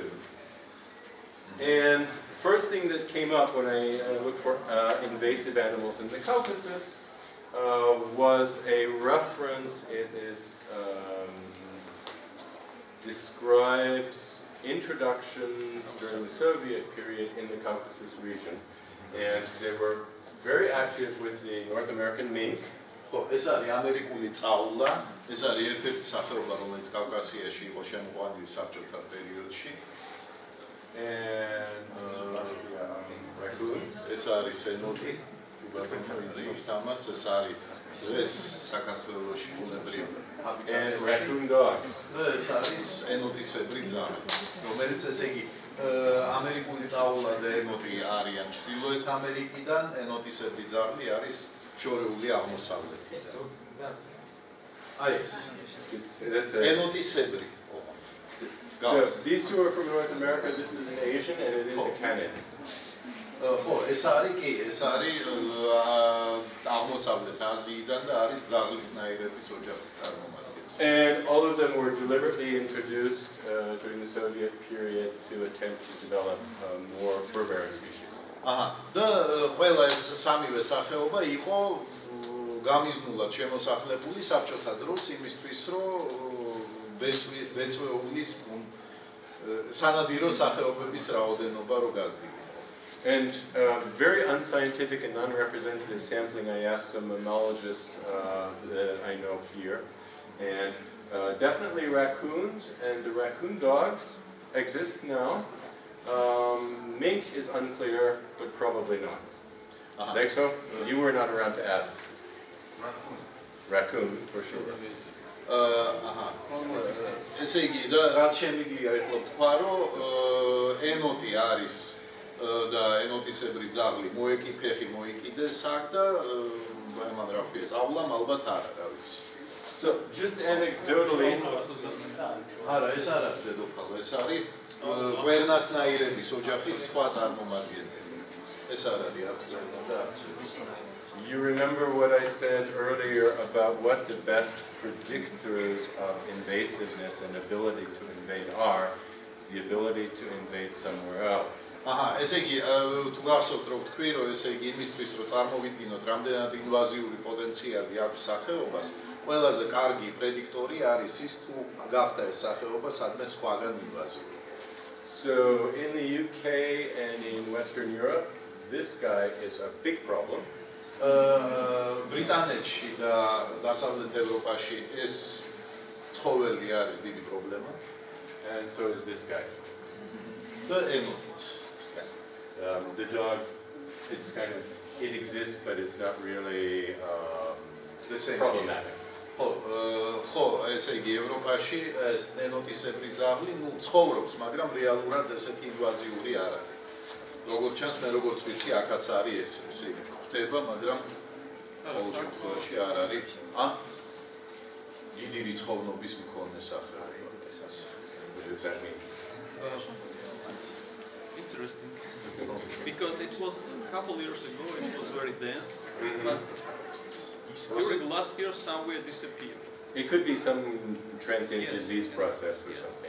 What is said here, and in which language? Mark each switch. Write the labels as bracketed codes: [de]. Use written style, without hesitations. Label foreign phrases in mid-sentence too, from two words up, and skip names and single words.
[en] And first thing that came up when I looked for invasive animals in the Caucasus was a reference. It is describes introductions during the Soviet period in the Caucasus region, and they were very active with the North American mink. [ka] ხო, ეს არის ამერიკული წაულა, ეს არის ერთ-ერთი სახეობა, რომელიც კავკასიაში იყო შემოყვანილი საბჭოთა პერიოდში. [en] And raccoons. [ka] ეს არის ენოტი, თამას, ეს არის ეს საქართველოში ბუნებრივი. [en] And raccoon dogs. [ka] ეს არის ენოტისებრი ძაღლი, რომელიც ესე იგი ამერიკული წაულა და ენოტი არიან ჩრდილოეთ ამერიკიდან, ენოტისებრი ძაღლი არის შორეული აღმოსავლეთიდან. აი ეს. ენოტისებრი. [en] So these two are from North America. This is an Asian and it is a Canid. [ka] ხო, ეს არის კი, ეს არის აღმოსავლეთ აზიიდან და არის ზაღლისნაირების ოჯახის წარმომადგენელი. [en] And all of them were deliberately introduced during the Soviet period to attempt to develop more fur-bearing species. [ka] და ყველა ეს სამივე სახეობა იყო გამიზნულად შემოსახლებული საბჭოთა დროს იმისთვის, რომ ბეწვეულის სანადირო სახეობების რაოდენობა რო გაზრდილიყო. [en] And very unscientific and non-representative sampling, I asked some mammalogists that I know here, and definitely raccoons and the raccoon dogs exist now. Mink is unclear, but probably not. Think so? You were not around to ask. Raccoon, for sure. [ka] ესე იგი, და რაც შემიძლია ეხლა ვთქვა, რომ ენოტი არის და ენოტისებრი ძაღლი მოეკიფეხი მოიკიდეს აქ და მან რა ქვია, წავლამ ალბათ არა, რა ვიცი. [en] So just anecdotally, [ka] არა, ეს არ არის დედოფალ, ეს არის კვერნასნაირების ოჯახის სხვა წარმომადგენელი. ეს არ არის არც კვერნა და არც. [en] You remember what I said earlier about what the best predictors of invasiveness and ability to invade are? It's the ability to invade somewhere else. [ka] ესე იგი, თუ გახსოვთ, რომ თქვი, რომ ესე იგი იმისთვის, რომ წარმოვიდგინოთ, რამდენად ინვაზიური პოტენციალი აქვს სახეობას, ყველაზე კარგი პრედიქტორი არის ის, თუ გახდა ეს სახეობა სადმე სხვაგან ინვაზიური. [en] So in the UK and in Western Europe, this guy is a big problem. [ka] ბრიტანეთში და დასავლეთ ევროპაში ეს ცხოველი არის დიდი პრობლემა. [en] And so is this guy. [ka] და ენოტიც. [en] The dog, it exists, but it's not really the same problematic. [ka] ხო, ესე იგი ევროპაში ეს ნენოტისებრი ძაღლი, ცხოვრობს, მაგრამ რეალურად ესეთი ინვაზიური არ არის. როგორც ჩანს, მე როგორც ვიცი, აქაც არის ესე იგი გვხვდება, მაგრამ ყოველ შემთხვევაში არ არის დიდი რიცხოვნობის მქონე სახეობა. [en] Interesting. Because it was a couple years ago, it was very dense, but during the last year, somewhere disappeared. It could be some transient disease process or something.